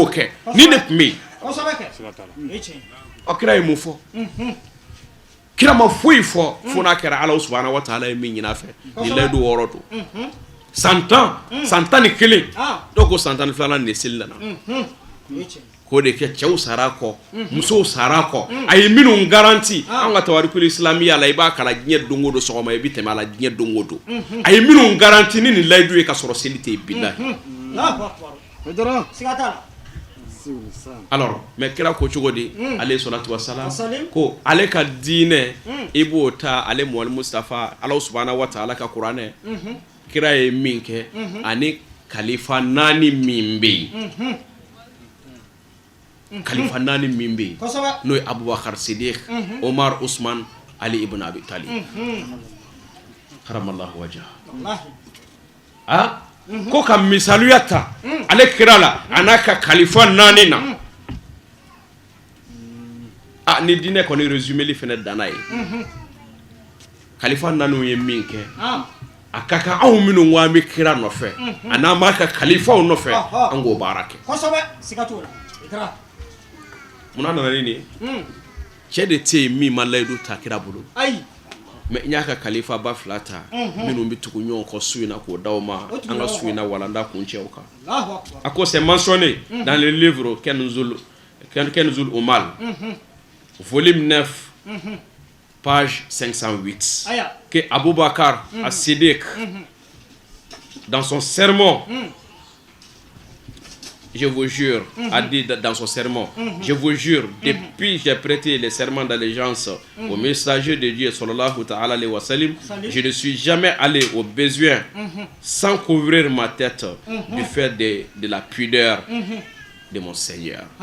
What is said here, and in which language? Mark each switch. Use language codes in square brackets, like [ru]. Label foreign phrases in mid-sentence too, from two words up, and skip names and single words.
[bm] kɛ ni de tun bɛ yen ɔ kira ye mun fɔ kira ma foyi fɔ fo n'a kɛra ala [ar] سبحانه وتعالى [bm] ye min ɲin'a fɛ ni layidu 6 don san 10 ni 1 dɔw ko san 12 de seli nana k'o de kɛ cɛw sara kɔ musow sara kɔ a ye minnu garanti an ka [ar] تواريخ الإسلامية [bm] la i b'a kala diɲɛ don o don sɔgɔma i bɛ tɛmɛ a la diɲɛ don o don a ye minnu garanti ni nin layidu ye ka sɔrɔ seli tɛ yen bilahi. [fr] alors mais [bm] kira ko cogo di [ar] عليه الصلاة والسلام [bm] ko ale ka diinɛ i b'o ta ale Mawali Mustafa ala [ar] سبحانه وتعالى [bm] ka kuranɛ kira ye min kɛ ani kalifa 4 min bɛ yen kalifa 4 min bɛ yen n'o ye Abubakar Siddiq Omar Usman Ali ibn Abi Talib karamallahu wajha ko ka misaluya ta ale kira la a n'a ka kalifa 4 na ni diinɛ kɔni résumeli fɛnɛ danna ye kalifa 4 ye min kɛ a ka kan anw minnu ko an bɛ kira nɔfɛ a n'an b'a ka kalifaw nɔfɛ an k'o baara kɛ. Muna nana ni cɛ de tɛ yen min ma layidu ta kira bolo mais n y'a ka kalifa ba 2 ta minnu bɛ tugu ɲɔgɔn kɔ su in na k'o d'aw ma an ka su in na walanda kun cɛw kan a ko [fr] c'est mentionné dans le livre Kanzul Umal volume 9 page 508 que Abubakar as-Siddiq dans son sermon je vous jure, a dit dans son sermon, je vous jure, depuis que j'ai prêté les serments d'allégeance au messager de Dieu, [ar] صلى الله تعالى عليه وسلم, [fr] je ne suis jamais allé au besoin sans couvrir ma tête du fait de la pudeur de mon Seigneur.